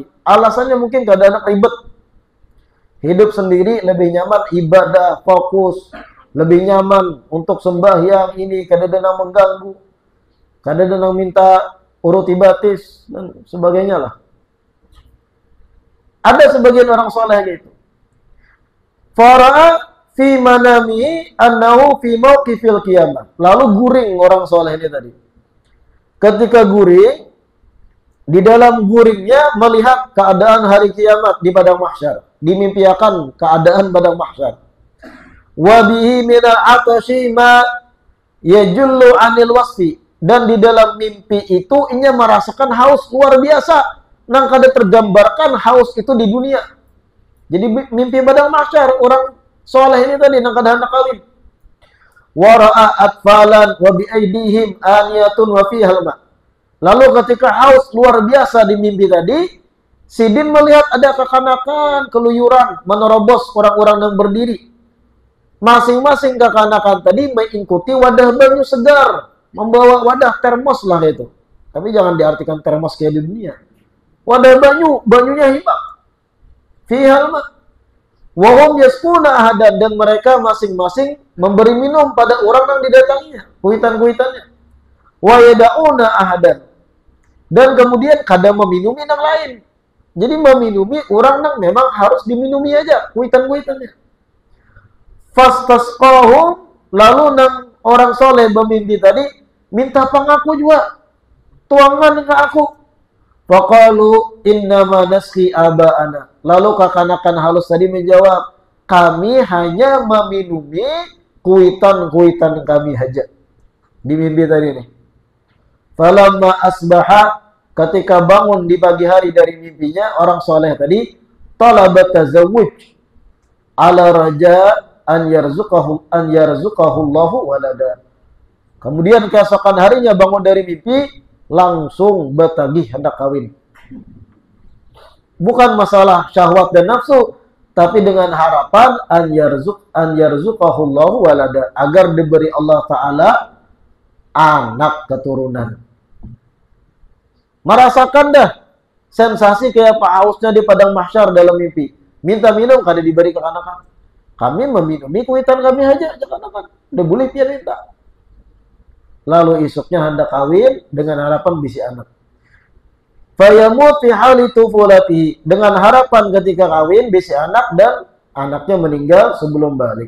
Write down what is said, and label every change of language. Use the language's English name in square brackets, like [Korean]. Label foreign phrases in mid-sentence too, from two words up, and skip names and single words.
[Banjar] Alasannya mungkin kada hendak ribet. Hidup sendiri lebih nyaman, ibadah, fokus. Lebih nyaman untuk sembahyang ini, kada ada yang mengganggu. Kada ada yang minta uruti batis, dan sebagainya lah. [Indonesian] Ada sebagian orang soleh gitu. [Arabic] فرأى في المنام أنه في موقف القيامة. [Banjar] Lalu guring orang soleh ini tadi. Ketika guring, di dalam guringnya melihat keadaan hari kiamat di padang mahsyar. Dimimpiakan keadaan padang mahsyar. [Arabic] وبه من العطش ما يجل عن الوصف. [Indonesian] Dan di dalam mimpi itu ia merasakan haus luar biasa. [Banjar] Nang kada tergambarkan haus itu di dunia. Jadi mimpi padang mahsyar orang soleh ini tadi nang kada hendak kawin. [Arabic] ورأى أطفالا وبأيديهم آنية وفيها ماء. [Banjar] Lalu ketika haus luar biasa di mimpi tadi, Sidin melihat ada kekanakan keluyuran menerobos orang-orang yang berdiri. Masing-masing kekanakan tadi mengikuti wadah banyu segar, membawa wadah termos lah itu. Tapi jangan diartikan termos kayak di dunia. Wadah banyu, banyunya hibak. [Arabic] فيها الماء. وهم يسقون أحدا, [Indonesian] dan mereka masing-masing memberi minum pada orang yang didatanginya, [Banjar] kuitan-kuitannya. [Arabic] ويدعون أحدا. [Banjar] Dan kemudian kadang meminumi yang lain. Jadi meminumi orang yang memang harus diminumi aja, kuitan-kuitannya. Fastasqahum, lalu nang orang soleh bermimpi tadi minta pengaku juga, tuangan ke aku. [Arabic] فقالوا إنما نسقي آباءنا. [Banjar] Lalu kekanakan halus tadi menjawab, kami hanya meminumi kuitan-kuitan kami saja. [Indonesian] Di mimpi tadi nih. [Arabic] فلما أصبح, [Indonesian] ketika bangun di pagi hari dari mimpinya, orang soleh tadi [Arabic] طلب التزوج على رجاء أن يرزقه الله ولدا. [Banjar] Kemudian keesokan harinya bangun dari mimpi, langsung bertagih hendak kawin. [Indonesian] Bukan masalah syahwat dan nafsu, tapi dengan harapan [Arabic] أن يرزقه الله ولدا, [Indonesian] agar diberi Allah Ta'ala anak keturunan. Merasakan dah sensasi kayak Pak hausnya di padang mahsyar dalam mimpi. Minta minum, [Banjar] kada diberi kekanakan. Kami meminumi kuitan kami aja, kekanakan. Udah boleh pian minta. Lalu esoknya hendak kawin dengan harapan bisi anak. [Arabic] فيموت في حال طفولته, [Banjar] dengan harapan ketika kawin bisi anak dan anaknya meninggal sebelum balik.